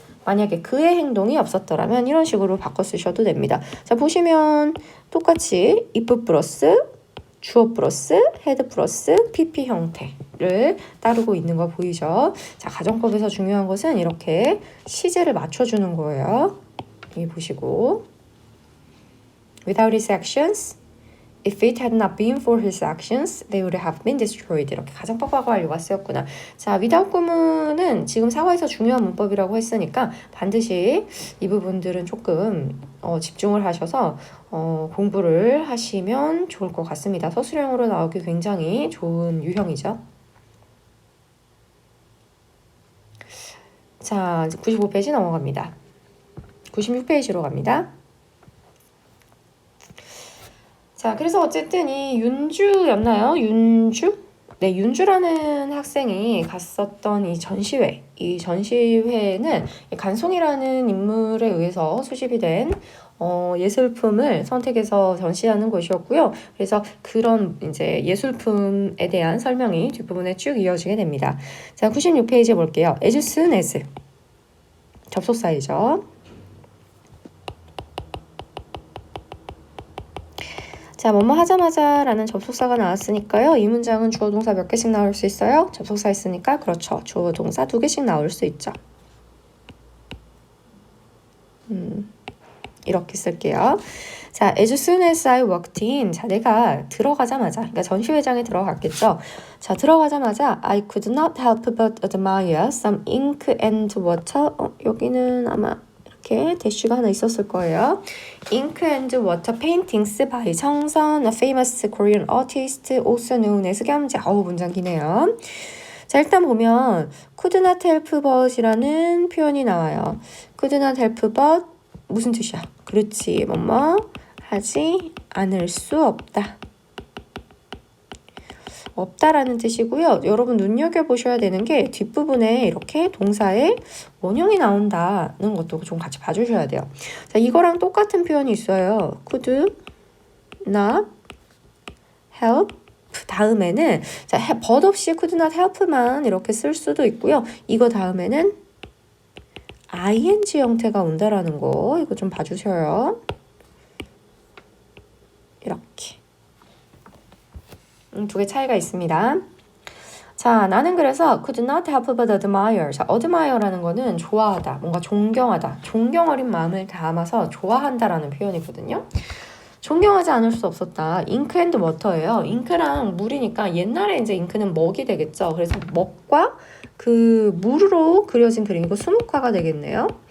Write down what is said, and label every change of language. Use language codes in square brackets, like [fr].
[ko] 만약에 그의 행동이 없었더라면 이런 식으로 바꿔 쓰셔도 됩니다. 자, 보시면 똑같이 if 플러스 주어 플러스 had 플러스 PP 형태를 따르고 있는 거 보이죠? 자, 가정법에서 중요한 것은 이렇게 시제를 맞춰주는 거예요. 여기 보시고 [en] without his actions, if it had not been for his actions, they would have been destroyed. [ko] 이렇게 가정법하고 완료가 쓰였구나. 자, without 구문은 지금 사과에서 중요한 문법이라고 했으니까 반드시 이 부분들은 조금 집중을 하셔서 공부를 하시면 좋을 것 같습니다. 서술형으로 나오기 굉장히 좋은 유형이죠. 자, 95페이지 넘어갑니다. 96페이지로 갑니다. 자, 그래서 어쨌든 이 윤주였나요? 윤주? 네, 윤주라는 학생이 갔었던 이 전시회는 간송이라는 인물에 의해서 수집이 된 예술품을 선택해서 전시하는 곳이었고요. 그래서 그런 이제 예술품에 대한 설명이 뒷부분에 쭉 이어지게 됩니다. 자, 96페이지 볼게요. [en] as soon as [ko] 접속사이죠. 자, 뭐뭐 하자마자 라는 접속사가 나왔으니까요. 이 문장은 주어 동사 몇 개씩 나올 수 있어요? 접속사 있으니까 그렇죠. 주어 동사 2개씩 나올 수 있죠. 이렇게 쓸게요. [en] 자, as soon as I walked in. [ko] 자, 내가 들어가자마자, 그러니까 전시회장에 들어갔겠죠. [en] 자, [ko] 들어가자마자 [en] I could not help but admire some ink and water. [ko] 여기는 아마 이렇게 대쉬가 하나 있었을 거예요. [en] Ink and water paintings by 정선, a famous Korean artist, also known as 겸재. [ko] 문장 기네요. 자, 일단 보면 [en] could not help [ko] but이라는 표현이 나와요. [en] could not help but [ko] 무슨 뜻이야? 그렇지, 뭐뭐 하지 않을 수 없다. 없다라는 뜻이고요. 여러분 눈여겨보셔야 되는 게 뒷부분에 이렇게 동사의 원형이 나온다는 것도 좀 같이 봐주셔야 돼요. 자, 이거랑 똑같은 표현이 있어요. [en] could not help [ko] 다음에는 자, but 없이 could not help만 이렇게 쓸 수도 있고요. 이거 다음에는 ing 형태가 온다라는 거 이거 좀 봐주셔요. 이렇게. 두 개 차이가 있습니다. [en] 자, [ko] 나는 그래서 [en] could not help but admire. [ko] 자, admire라는 거는 좋아하다, 뭔가 존경하다, 존경 어린 마음을 담아서 좋아한다라는 표현이거든요. 존경하지 않을 수 없었다. 잉크 앤드 워터예요. 잉크랑 물이니까 옛날에 이제 잉크는 먹이 되겠죠. 그래서 먹과 그 물으로 그려진 그림이고 수묵화가 되겠네요.